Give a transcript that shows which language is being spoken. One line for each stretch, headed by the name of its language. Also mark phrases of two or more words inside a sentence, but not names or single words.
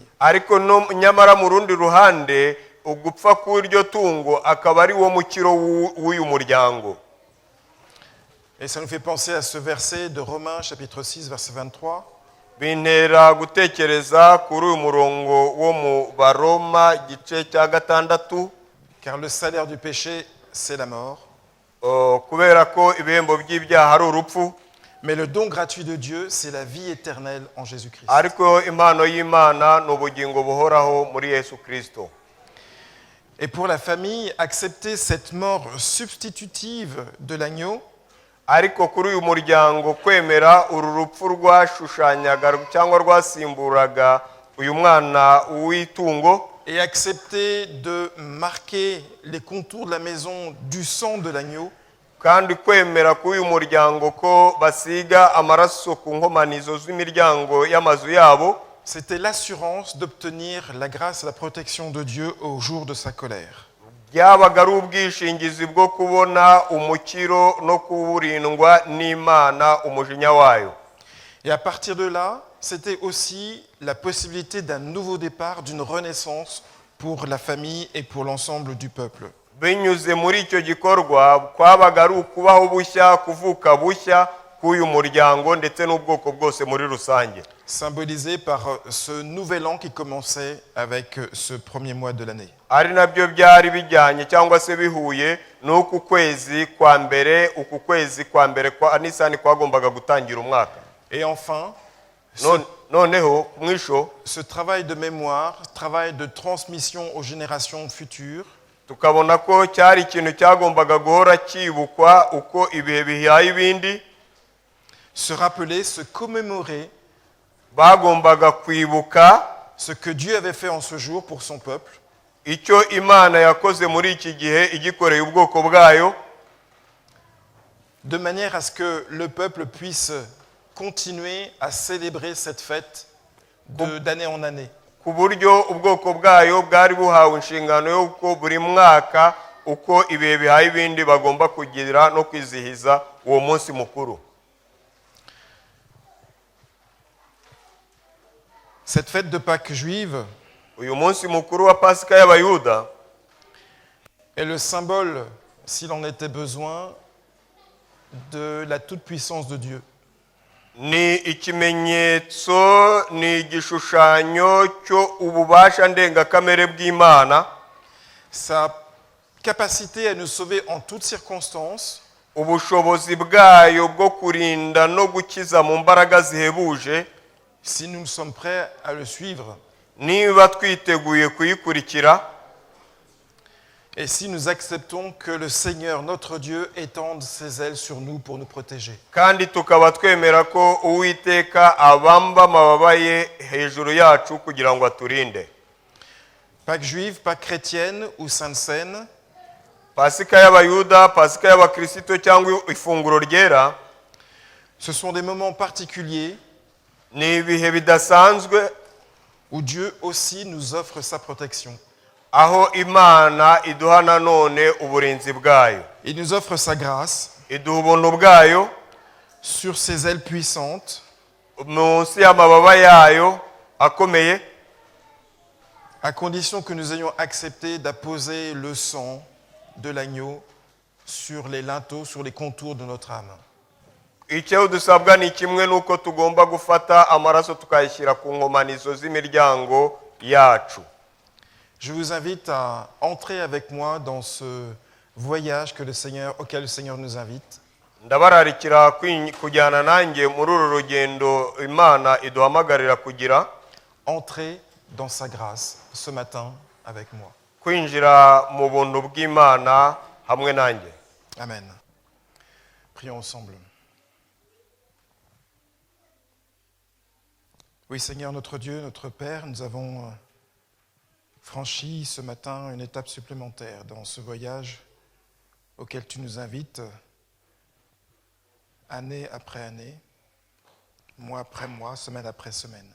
Kinyarwanda: ariko nyamara mu rundi ruhande ugupfa kw'iryo tungo akaba ari wo mukiro w'uyu muryango.
French: Et ça nous fait penser à ce verset de Romains chapitre 6 verset 23.
Kinyarwanda: Bintera gutekereza kuri uyu murongo wo mu Baroma gice cya 6,
French: Car le salaire du péché, c'est la mort,
Kinyarwanda: kubera ko ibihembo by'ibyaha ari urupfu,
French: mais le don gratuit de Dieu, c'est la vie éternelle en Jésus-Christ.
Kinyarwanda: ariko impano y'Imana ni ubugingo buhoraho muri Yesu Kristo.
French: Et pour la famille, accepter cette mort substitutive de l'agneau,
Kinyarwanda: ariko kuri uyu muryango kwemera uru rupfu rwashushanyaga cyangwa rwasimburaga uyu mwana w'itungo,
French: et accepter de marquer les contours de la maison du sang de l'agneau,
Kinyarwanda: kandi kwemera k'uyu muryango ko basiga amaraso ku nkomanizo z'imiryango y'amazu yabo,
French: c'était l'assurance d'obtenir la grâce et la protection de Dieu au jour de sa colère.
Kinyarwanda: byabaga ari ubwishingizi bwo kubona umukiro no kuburindwa n'Imana umujinya wayo.
French: Et à partir de là, c'était aussi la possibilité d'un nouveau départ, d'une renaissance pour la famille et pour l'ensemble du peuple.
Kinyarwanda: binyuze muri icyo gikorwa kwabaga ari ukubaho bushya kuvuka bushya k'uyu muryango ndetse n'ubwoko bwose muri rusange,
French: Symbolisé par ce nouvel an qui commençait avec ce premier mois de l'année.
Kinyarwanda: ari nabyo byari bijyanye cyangwa se bihuye n'uku kwezi kwa mbere, uku kwezi kwa mbere kwa Nisani kwagombaga gutangira umwaka.
French: Et enfin,
Kinyarwanda: Noneho mwisho
French: ce travail de mémoire, travail de transmission aux générations futures,
Kinyarwanda: tukabona ko cyari ikintu cyagombaga guhora cyibukwa uko ibihe bihaye ibindi,
French: se rappeler, se commémorer
Kinyarwanda: bagombaga kwibuka
French: ce que Dieu avait fait en ce jour pour son peuple,
Kinyarwanda: icyo Imana yakoze muri iki gihe igikoreye ubwoko bwayo,
French: de manière à ce que le peuple puisse continuer à célébrer cette fête d'année en année.
Kinyarwanda: ku buryo ubwoko bwayo bwari buhawe inshingano y'uko buri mwaka uko ibihe bihaye ibindi bagomba kugira no kwizihiza uwo munsi mukuru.
French: Cette fête de Pâques juive
Kinyarwanda: Uyu munsi mukuru wa Pasika y'Abayuda
French: est le symbole, s'il en était besoin, de la toute-puissance de Dieu.
Kinyarwanda: ni ikimenyetso, ni igishushanyo cyo ububasha ndengakamere bw'Imana,
French: Sa capacité à nous sauver en toutes circonstances,
Kinyarwanda: ubushobozi bwayo bwo kurinda no gukiza mu mbaraga zihebuje,
French: si nous sommes prêts à le suivre
Kinyarwanda: niba twiteguye kuyikurikira,
French: et si nous acceptons que le Seigneur, notre Dieu, étende ses ailes sur nous pour nous protéger.
Kinyarwanda: kandi tukaba twemera ko Uwiteka abamba amababa ye hejuru yacu kugira ngo aturinde.
French: Pâques juive, Pâques chrétienne ou Sainte Seine,
Kinyarwanda: Pasika y'Abayuda, Pasika y'Abakristo cyangwa ifunguro ryera,
French: ce sont des moments particuliers
Kinyarwanda: ni ibihe bidasanzwe
French: où Dieu aussi nous offre sa protection.
Kinyarwanda: aho Imana iduha nanone uburinzi bwayo,
French: Il nous offre sa grâce
Kinyarwanda: iduha ubuntu bwayo
French: sur ses ailes puissantes,
Kinyarwanda: munsi y'amababa yayo akomeye,
French: à condition que nous ayons accepté d'apposer le sang de l'agneau sur les linteaux, sur les contours de notre âme.
Kinyarwanda: icyo dusabwa ni kimwe n'uko tugomba gufata amaraso tukayishyira ku nkomanizo z'imiryango yacu.
French: Je vous invite à entrer avec moi dans ce voyage auquel le Seigneur nous invite.
Kinyarwanda: Ndabararikira kujyana nanjye muri uru rugendo Imana iduhamagarira kugira,
French: Entrez dans sa grâce ce matin avec moi.
Kinyarwanda: kwinjira mu buntu bw'Imana hamwe nanjye.
French: Amen. Prions ensemble. Oui, Seigneur, notre Dieu, notre Père, nous avons franchi ce matin une étape supplémentaire dans ce voyage auquel tu nous invites année après année, mois après mois, semaine après semaine.